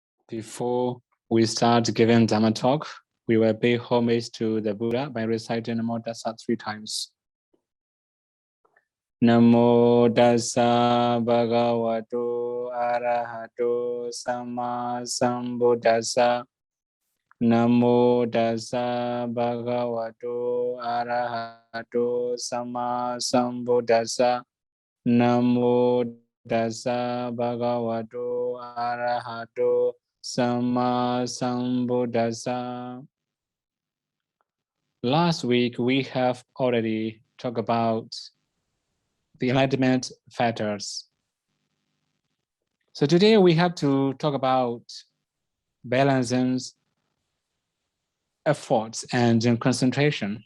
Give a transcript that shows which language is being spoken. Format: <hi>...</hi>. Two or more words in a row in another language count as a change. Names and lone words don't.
<en>Before we start giving Dhamma talk, we will pay homage to the Buddha by reciting</en> <pi>Namo Tassa</pi> <en>3 times.</en> <pi>Namo Tassa Bhagavato Arahato Sama Sambuddhassa. Namo Tassa Bhagavato Arahato Sama Sambuddhassa. Namo Tassa Bhagavato Arahato Sama Sambuddhassa.</pi> <en>Last week, we have already talked about the enlightenment factors. So today we have to talk about balancing efforts and concentration.</en>